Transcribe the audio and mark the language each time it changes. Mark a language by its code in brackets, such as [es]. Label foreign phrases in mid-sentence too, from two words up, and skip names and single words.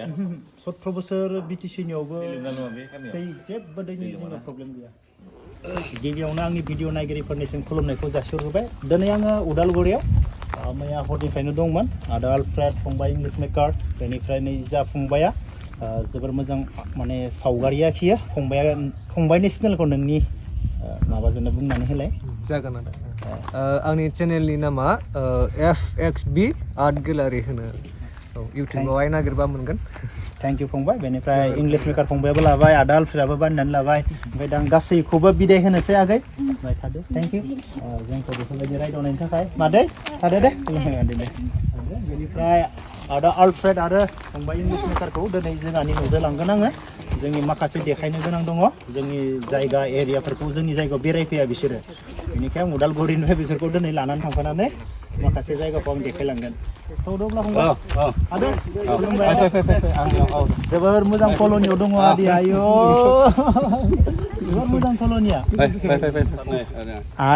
[brx] 17 बोसोर BTC नियावबो दै जेबो दैनि जेबो प्रब्लेम गैया गिबियावनो आंनि भिडिअ नायगिरिफोरनिसिम खुलुमनायखौ जासिहरबाय दिनै आङो उदालगुरियाव मैया हरनिफ्रायनो दंमोन आदा आलफ्रेड फंबाय इंलिश मेकार बेनिफ्राय नै जा फंबाया जोबोर मोजां माने सावगारि आखियो फंबायनि चेनेलखौ नोंनि माबाजोंनो बुंनानै होलाय जागोन आंनि चेनेलनि नामा FXB आर्ट गेलारि होनो इउटिउबावहाय नागिरबा मोनगोन [en] thank you [brx] फंबाय बेनिफ्राय इंलिश मेकार फंबायाबो लाबाय आदा आलफ्रेडआबो बानायनानै लाबाय ओमफ्राय दा आं गासैखौबो बिदाय होनोसै आगै ओमफ्राय थादो [en] thank you [brx] जोंखौ बेफोरबायदि रायदावनायनि थाखाय मादै थादो दे बेनिफ्राय आदा आलफ्रेड आरो फंबाय इंलिश मेकारखौ दिनै जोंहानि न'जों लांगोन आङो जोंनि माखासे देखायनो गोनां दङ जोंनि जायगा एरियाफोरखौ जोंनि जायगायाव बेरायफैया बिसोरो बेनिखाय आं उदालगुरिनिफ्राय बिसोरखौ दिनै लानानै थांफानानै माखासे जायगाखौ आं देखायलांगोन थौदोब्ला फंबाय आदै खुलुमबाय जोबोर मोजां कल'नियाव दङ आदै आयौ जोबोर मोजां कल'निया आइ